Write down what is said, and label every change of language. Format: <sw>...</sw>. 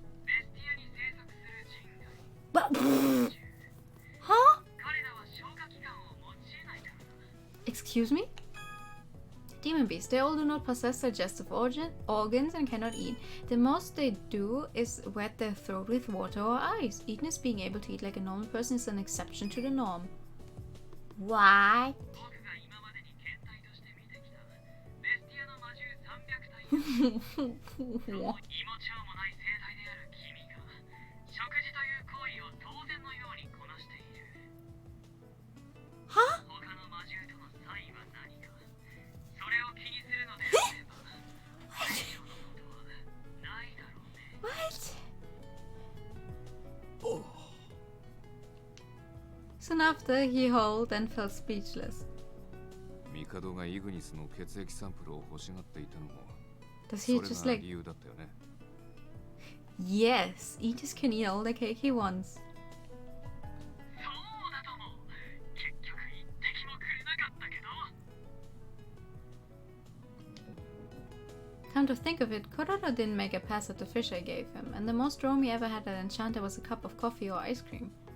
<ja>ベスティアに生息する人外。</ja> <en>But, huh?</en> <ja>彼らは消化器官を持ち得ないからな。</ja> <en>Excuse me? Demon beasts, they all do not possess digestive organs and cannot eat. The most they do is wet their throat with water or ice. Ignis being able to eat like a normal person is an exception to the norm. What?</en> <ja>僕が今までに検体として見てきたベスティアの魔獣300体その胃も腸もない生態である君が食事という行為を当然のようにこなしている。</ja> <en>Huh?</en> <ja>他の魔獣との差異は何か。それを気にするのであれば、これ以上のことはないだろうね。</ja> <en>What? Soon after, he howled and fell speechless.</en> <ja>帝がイグニスの血液サンプルを欲しがっていたのも</ja> <en>Does</en> <ja>そ</ja> <en>he</en> <ja>れ</ja> <en>just</en> <ja>が</ja> <en>like...</en> <ja>理由だったよね。</ja> <en>Yes, Ignis can eat all the cake he wants.</en> <ja>そうだとも。結局一滴もくれなかったけど。</ja> <en>Come to think of it, Kororo didn't make a pass at the fish I gave him, and the most Rome he ever had at Enchanté was a cup of coffee or ice cream.</en>